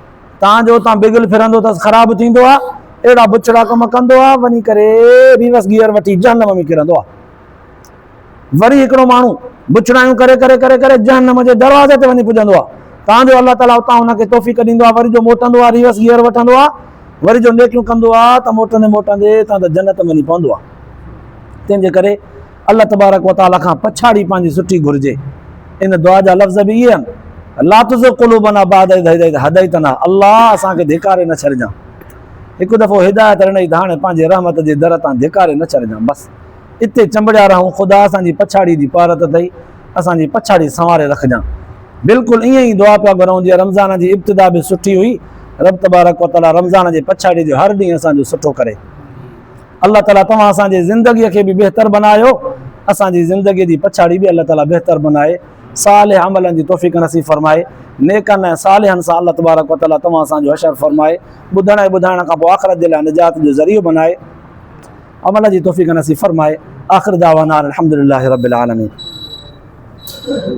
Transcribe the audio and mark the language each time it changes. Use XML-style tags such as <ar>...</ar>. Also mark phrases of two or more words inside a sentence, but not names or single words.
<sd>तव्हांजो उतां बिगल फिरंदो अथसि, ख़राबु थींदो आहे, अहिड़ा बुछड़ा कम कंदो आहे, वञी करे</sd> <en>reverse gear</en> <sd>वठी जहन्नम में किरंदो आहे। वरी हिकिड़ो माण्हू बुछड़ायूं करे करे करे करे जहन्नम जे दरवाज़े ते वञी पुॼंदो आहे। तव्हांजो अल्लाह ताला उतां हुनखे तौफ़ीक़ ॾींदो आहे, वरी जो मोटंदो आहे</sd> <en>reverse gear</en> <sd>वठंदो आहे, वरी जो नेकियूं कंदो आहे त मोटंदे मोटंदे तव्हां त जन्नत में वञी पवंदो आहे। तंहिंजे करे</sd> <ar>الله تبارك وتعالى</ar> <sd>खां पछाड़ी पंहिंजी सुठी घुरिजे। इन दुआ जा लफ़्ज़ बि इहे आहिनि,</sd> <ar>لا تزغ قلوبنا بعد إذ هديتنا,</ar> <sd>अल्लाह असांखे धिकारे न छॾिजांइ। हिकु दफ़ो हिदायत ॾिनई त हाणे पंहिंजे रहमत जे दर तां धिकारे न छॾिजांइ, बसि इते चंबड़िया रहूं। ख़ुदा असांजी पछाड़ी जी पारत अथई, असांजी पछाड़ी संवारे रखजांइ। बिल्कुलु ईअं ई दुआ पिया घुरूं जीअं रमज़ान जी इब्तिदा बि सुठी हुई।</sd> <ar>رب تبارك وتعالى</ar> <sd>रमज़ान जे पछाड़ी जो हर ॾींहुं असांजो सुठो करे। अल्लाह ताला तव्हां असांजे ज़िंदगीअ खे बि बहितर बनायो, असांजी ज़िंदगीअ जी पछाड़ी बि अल्लाह ताला बहितर बनाए, सालिह अमलनि जी तौफ़ीक़ नसीब फरमाए, नेकनि ऐं सालिहनि सां</sd> <ar>الله تبارك وتعالى</ar> <sd>तव्हां असांजो हशर फरमाए, ॿुधण ऐं ॿुधाइण खां पोइ आख़िरत जे लाइ निजात जो ज़रियो बनाए, अमल जी तौफ़ीक़ नसीब फरमाए।</sd> <ar>آخر دعوانا الحمد لله رب العالمين.</ar>